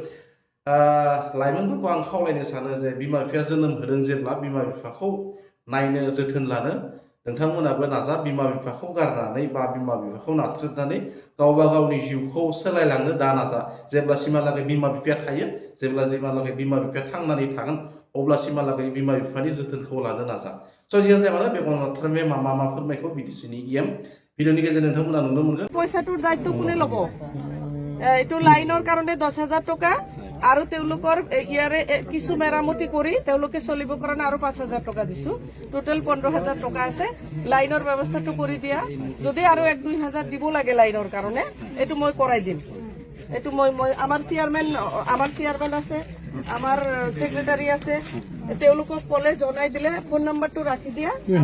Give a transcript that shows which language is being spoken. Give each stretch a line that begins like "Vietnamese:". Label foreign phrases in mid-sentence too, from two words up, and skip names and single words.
Bodo: लाइमोनफोरखौ आं खावलायनो सानो जे बिमा बिफाया जोनोम होदों जेब्ला बिमा बिफाखौ नायनो जोथोन लानो नोंथांमोनाबो नाजा बिमा बिफाखौ गारनानै बा बिमा बिफाखौ नाथ्रोदनानै गावबा गावनि जिउखौ सोलायलांनो दा नाजा जेब्लासिमहालागै बिमा बिफाया थायो जेब्लासिमहालागै बिमा बिफाया थांनानै थागोन अब्लासिमहालागै बिमा बिफानि जोथोनखौ लानो नाजा सजियानो जाया मानो बेगम अख्तर मेमआ मा फोरमायखौ बिटिसिनि इएम भिडिअनि गेजेरजों नोंथांमोना नुनो मोनगोन
Assamese: পইচাটোৰ দায়িত্ব কোনে ল'ব এইটো লাইনৰ কাৰণে 10,000 টকা আৰু তেওঁলোকৰ ইয়াৰে কিছু মেৰামতি কৰি তেওঁলোকে চলিবৰ কাৰণে আৰু 5,000 টকা দিছো টোটেল 15,000 টকা আছে লাইনৰ ব্যৱস্থাটো কৰি দিয়া যদি আৰু 1-2,000 দিব লাগে লাইনৰ কাৰণে এইটো মই কৰাই দিম এইটো মই আমাৰ চেয়াৰমেন আছে আমাৰ সেক্ৰেটাৰী আছে তেওঁলোকক কলে জনাই দিলে ফোন নম্বৰটো ৰাখি দিয়া